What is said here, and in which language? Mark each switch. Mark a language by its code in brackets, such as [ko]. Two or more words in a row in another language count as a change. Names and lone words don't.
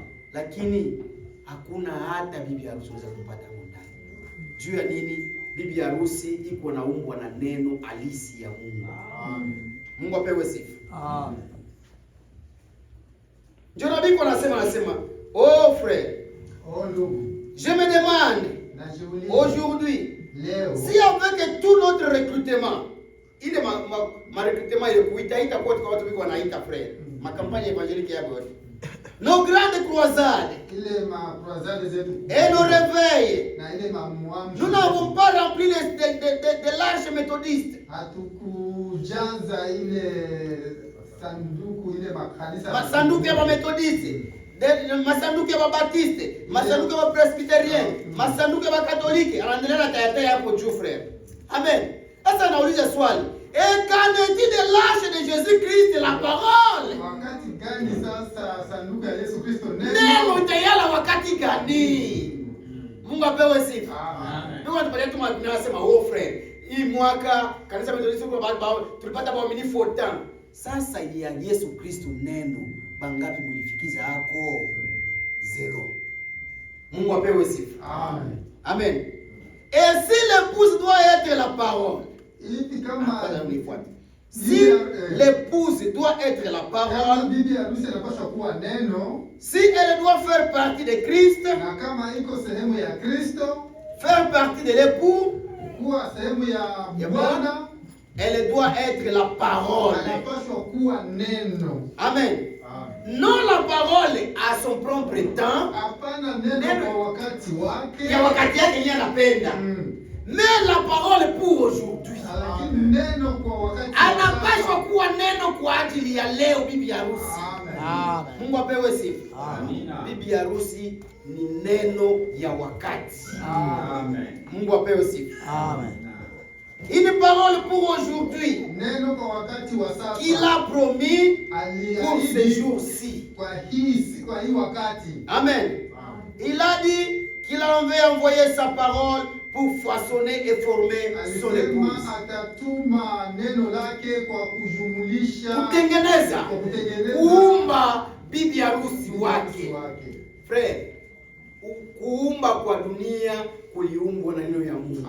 [sw] Lakini hakuna hata bibi harusi unaweza kupata ndani. Juu ya nini? Bibi harusi iko na umbwa na neno halisi ya Mungu. Amen. Mungu apewe sifa. Amen. Ndio nabii anasema, "Oh frère, Oh ndugu, [fr] je me demande [sw] najiuliza [fr] aujourd'hui [sw] leo [fr] si avec tout notre recrutement, [sw] ile ma recrutement ile kuitaita kwa watu wiko wanaita frère, makampanya evangelique ya God. [fr] Nos grandes croisades [sw] ile makruzade zetu [fr] et nos réveils, [sw] na ile mamuamsho [fr] nous n'avons pas rempli de l'arche méthodiste. [sw] hatukujaza ile sanduku ile makanisa Masanduku ya Methodiste. masanduku ya Baptiste, masanduku ya Presbyterien, masanduku ya Katoliki, anaendelea na tayari hapo juu frère. Amen. Sasa nauliza swali. [fr] Et qu'en est-il de l'âge de Jésus-Christ, la parole? [sw] Wakati gani sasa sanduku ya Yesu Kristo neno itayala wakati gani? Mungu apewe sifa. Amen. Ndio watu pale tunasema oh friend, hii mwaka kanisa Methodist tulipata waaminifu 5. Sasa ya Yesu Kristo neno bangapi mlifikiza hako? 0. Mungu apewe sifa. Amen. Amen. [fr] Et si l'épouse doit être la parole, si l'épouse doit être la parole, si elle doit faire partie de Christ, faire partie de l'époux, elle doit être la parole. Amen. Non la parole à son propre temps. [sw] Ya wakati yake yeye anapenda. [fr] Mais la parole pour aujourd'hui. [sw] Anapaswa kuwa neno kwa ajili ya leo bibi harusi. Amen. Mungu apewe sifa. Amina. Bibi harusi ni neno ya wakati. Amen. Mungu apewe sifa. Amen. [fr] Une parole pour aujourd'hui. [sw] Neno kwa wakati wa sasa. [fr] Qu'il a promis pour ce jour-ci. [sw] Kwa hii wakati. Amen. [fr] Il a dit qu'il avait envoyé sa parole pour façonner et former son épouse. [sw] Atatuma neno lake kwa kujumulisha, kutengeneza, kuumba bibi harusi wake. Frère, kuumba kwa dunia kuliumbwa na neno ya Mungu.